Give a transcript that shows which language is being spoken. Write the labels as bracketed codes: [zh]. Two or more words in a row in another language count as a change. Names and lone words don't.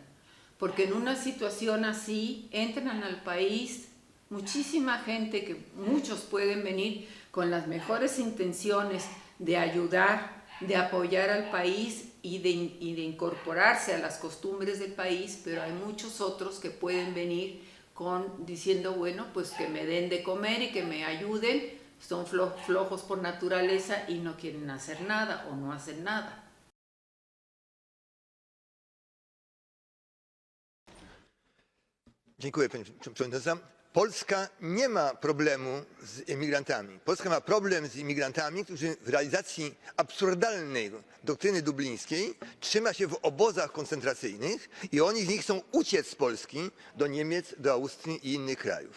[es] Porque en una situación así entran al país muchísima gente, que muchos pueden venir con las mejores intenciones de ayudar, de apoyar al país y de incorporarse a las costumbres del país, pero hay muchos otros que pueden venir diciendo, bueno, pues que me den de comer y que me ayuden, son flojos por naturaleza y no quieren hacer nada o no hacen nada. [pl] Dziękuję, Pani Przewodnicząca. Polska nie ma problemu z imigrantami. Polska ma problem z imigrantami, którzy w realizacji absurdalnej doktryny dublińskiej trzyma się w obozach koncentracyjnych i oni z nich chcą uciec z Polski do Niemiec, do Austrii i innych krajów.